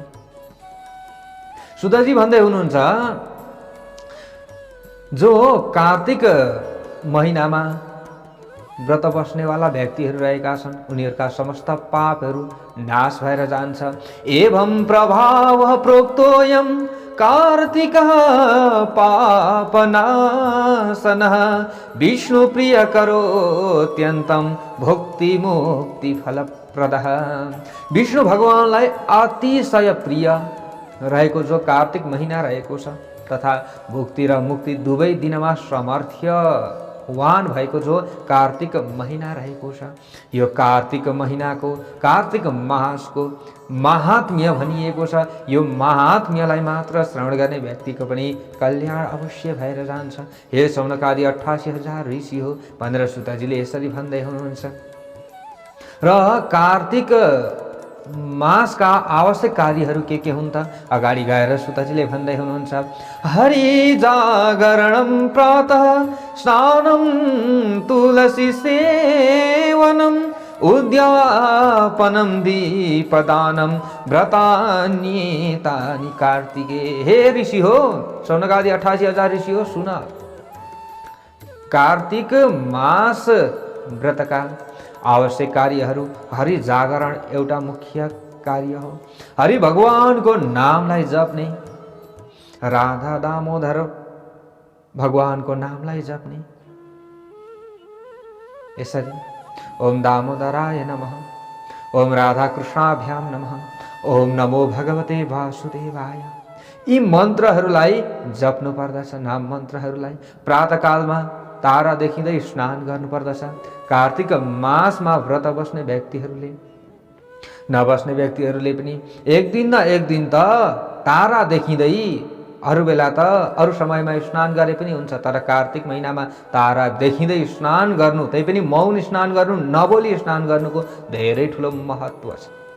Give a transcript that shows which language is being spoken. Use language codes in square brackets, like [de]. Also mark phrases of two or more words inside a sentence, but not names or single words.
[ne] सुतजी भन्दै हुनुहुन्छ जो कार्तिक महिनामा व्रत बस्नेवाला व्यक्तिहरू रहेका छन् उनीहरूका समस्त पापहरू नाश भएर जान्छ। [sa] एवं प्रभाव प्रोक्तोयम कार्तिकः पापनाशनः विष्णु प्रिय करोत्यन्तं भुक्ति मुक्ति फलप्रदः। [ne] विष्णु भगवानलाई अतिशय प्रिय रहेको जो कार्तिक महिना रहेको छ तथा भुक्ति र मुक्ति दुवै दिनमा सामर्थ्यवान भएको जो कार्तिक महिना रहेको छ, यो कार्तिक महिनाको, कार्तिक मासको महात्म्य भनिएको छ। यो महात्म्यलाई मात्र श्रवण गर्ने व्यक्तिको पनि कल्याण अवश्य भएर जान्छ। हे सौनकादि 88,000 ऋषि हो भनेर सुतजीले यसरी भन्दै हुनुहुन्छ। र कार्तिक मासका आवश्यक कार्यहरू के हुन् त अगाडि गएर सुतजीले भन्दै हुनुहुन्छ। [sa] हरि जागरणं प्रातः स्नानं तुलसी सेवनम् उद्यापनं दीपदानं व्रतान्येतानि कार्तिके। [ne] हे ऋषि हो, सौनकादि 88,000 ऋषि हो, सुन। कार्तिक मास व्रतका आवश्यक कार्यहरू हरि जागरण एउटा मुख्य कार्य हो। हरि भगवानको नामलाई जप्ने, राधा दामोदर भगवानको नामलाई जप्ने, यसरी [sa] ओम दामोदराय नमः, ओम राधा कृष्णाभ्याम नमः, ओम नमो भगवते वासुदेवाय, [ne] यी मन्त्रहरूलाई जप्नु पर्दछ। नाम मन्त्रहरूलाई प्रातःकालमा तारा देखिँदै स्नान गर्नुपर्दछ। कार्तिक मासमा व्रत बस्ने व्यक्तिहरूले, नबस्ने व्यक्तिहरूले पनि एक दिन न एक दिन त तारा देखिँदै, अरू बेला त अरू समयमा स्नान गरे पनि हुन्छ, तर कार्तिक महिनामा तारा देखिँदै स्नान गर्नु, त्यही पनि मौन स्नान गर्नु, नबोली स्नान गर्नुको धेरै ठुलो महत्त्व छ।